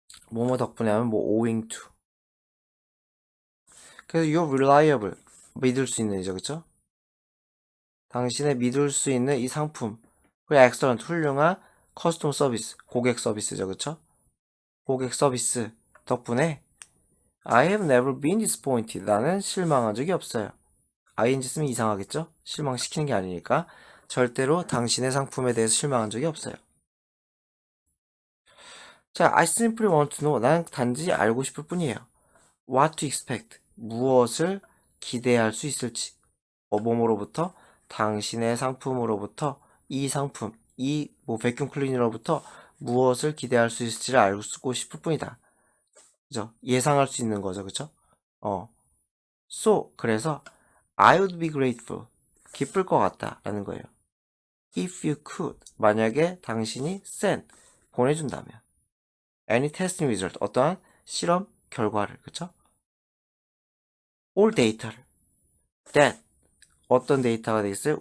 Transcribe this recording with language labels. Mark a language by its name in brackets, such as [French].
[Korean] 뭐뭐 덕분에 하면 뭐 [English] owing to. [Korean] 그래서 [English] you're reliable, [Korean] 믿을 수 있는 이죠, 그쵸? 당신의 믿을 수 있는 이 상품. 그리고 [English] excellent, [Korean] 훌륭한 커스텀 서비스, 고객 서비스죠, 그쵸? 고객 서비스 덕분에 [English] I have never been disappointed. [Korean] 나는 실망한 적이 없어요. ing 쓰면 이상하겠죠? 실망시키는 게 아니니까. 절대로 당신의 상품에 대해서 실망한 적이 없어요. 자, [English] I simply want to know. [Korean] 난 단지 알고 싶을 뿐이에요. [English] What to expect. [Korean] 무엇을 기대할 수 있을지. 뭐뭐로부터, 당신의 상품으로부터, 이 상품, 이 베큐um 클리너로부터 무엇을 기대할 수 있을지를 알고 싶을 뿐이다. 그죠? 예상할 수 있는 거죠, 그죠? [English] So, [Korean] 그래서 [English] I would be grateful. [Korean] 기쁠 것 같다 라는 거예요. [English] If you could. [Korean] 만약에 당신이 [English] send, [Korean] 보내준다면. [English] Any testing result. [Korean] 어떠한 실험 결과를, 그쵸? [English] All data를. That. [Korean] 어떤 데이터가 되겠어요?